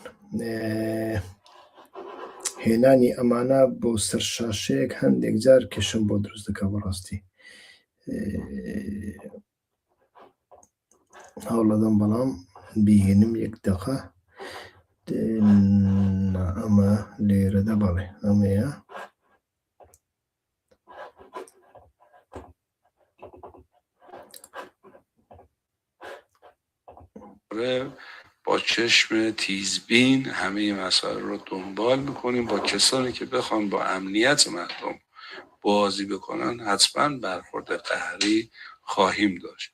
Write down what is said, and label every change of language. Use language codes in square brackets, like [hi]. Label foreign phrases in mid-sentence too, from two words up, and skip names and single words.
[ckb] هێنانی ئەمانە بۆ سەر شاشەیەک هەندێک جار کێشم بۆ دروست دەکە بەڕاستی. هەوڵەدەم بەڵام بیهێنم یەک دەقە. ئەمە لێرەدا بەڵێ ئەمەیە. [fa] با چشم تیزبین همه مسائل رو دنبال میکنیم. با کسانی که بخوان با امنیت مردم بازی بکنن حتما برخورد قهری خواهیم داشت.